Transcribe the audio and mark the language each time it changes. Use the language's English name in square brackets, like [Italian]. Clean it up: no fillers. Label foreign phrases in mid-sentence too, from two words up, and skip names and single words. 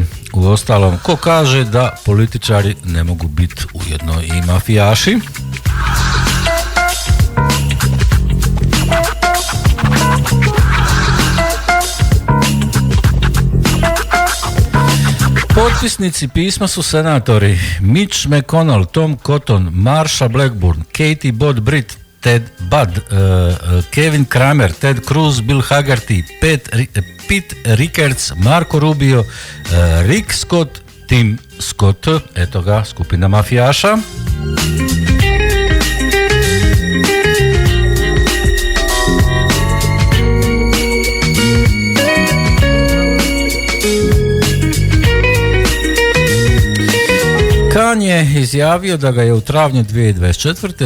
[Croatian] Uostalom, ko kaže da političari ne mogu biti ujedno i mafijaši? Potpisnici pisma su senatori Mitch McConnell, Tom Cotton, Marsha Blackburn, Katie Bott-Britt, Ted Budd, Kevin Kramer, Ted Cruz, Bill Hagerty, Pete Rickards, Marco Rubio, Rick Scott, Tim Scott, eto ga, skupina mafijaša. Khan je izjavio da ga je u travnju 2024.